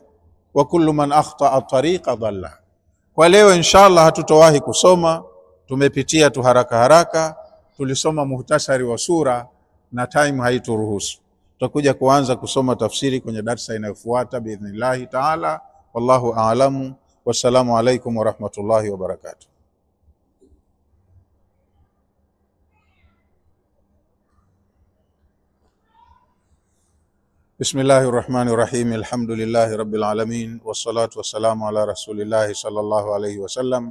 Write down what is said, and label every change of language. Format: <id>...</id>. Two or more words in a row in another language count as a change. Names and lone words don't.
<ar>وكل من أخطأ الطريق ضل.</ar> <sw>Kwa leo inshallah hatutowahi kusoma, tumepitia tu haraka haraka, tulisoma muhtasari wa sura na time haituruhusu. Tutakuja kuanza kusoma tafsiri kwenye darasa inayofuata</sw> <ar>بإذن الله تعالى. والله أعلم. والسلام عليكم ورحمة الله وبركاته. بسم الله الرحمن الرحيم. الحمد لله رب العالمين. والصلاة والسلام على رسول الله صلى الله عليه وسلم.</ar>